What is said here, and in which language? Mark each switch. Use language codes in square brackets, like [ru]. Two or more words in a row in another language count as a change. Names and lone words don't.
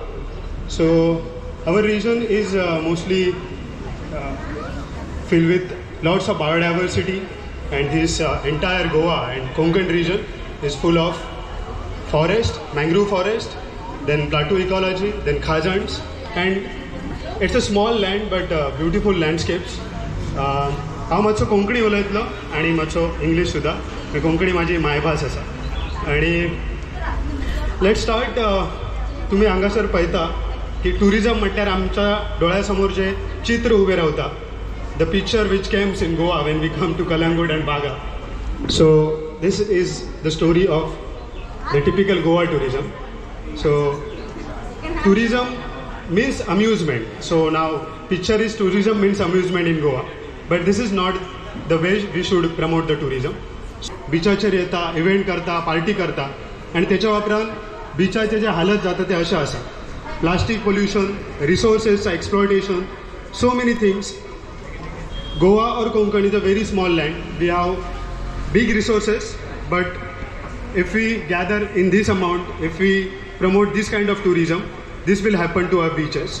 [en] So our region is mostly filled with lots of biodiversity, and this entire Goa and Konkan region is full of forest, mangrove forest, then plateau ecology, then khazans, and it's a small land but beautiful landscapes. [kok] हांव मातसो कोंकणी उलयतलो आनी मातसो इंग्लीश सुद्दां, कोंकणी माझी मायभास आसा. [en] आनी let's start. [kok] तुमी हांगासर पळयता की टुरिजम म्हटल्यार आमच्या दोळ्या समोर जे चित्र उबें रावता, [en] the picture which comes in Goa when we come to Calangute and Baga. so this is the story of the typical Goa tourism. सो tourism means amusement. So now picture is tourism means amusement in Goa. But this is not the way we should promote the tourism. [kok] बिचाचेर येता, इव्हेंट करता, पार्टी करता, आणि त्याच्या वापरान बिचाचे जे हालत जाता ते अशें आसा. [en] plastic pollution, resources exploitation, so many things. Goa or Konkan is a very small land. We have big resources, but if we gather in this amount, if we promote this kind of tourism, this will happen to our beaches.